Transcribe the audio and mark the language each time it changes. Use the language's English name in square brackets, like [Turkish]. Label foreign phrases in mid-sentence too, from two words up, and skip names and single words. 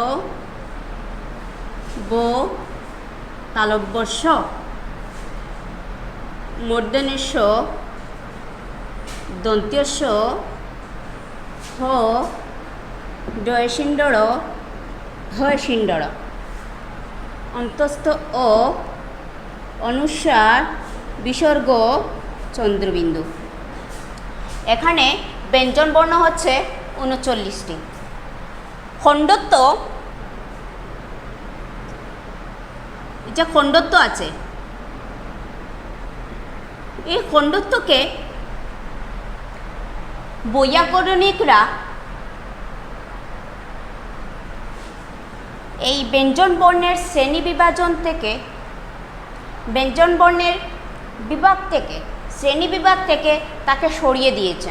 [Bangla] ব, তালব্য স, মূর্ধন্য ষ, দন্ত্য স, হ, ডয়সিন্ডড়, হয়সিন্ডড়, অন্তস্থ অ, অনুস্বার, বিসর্গ, চন্দ্রবিন্দু। এখানে ব্যঞ্জন বর্ণ হচ্ছে 39টি। খণ্ডত্ব, যে খণ্ডত্ব আছে এই খণ্ডত্বকে বৈয়াকরণিকরা এই ব্যঞ্জন বর্ণের শ্রেণী বিভাজন থেকে, ব্যঞ্জন বর্ণের বিভাগ থেকে, শ্রেণী বিভাগ থেকে তাকে সরিয়ে দিয়েছেন।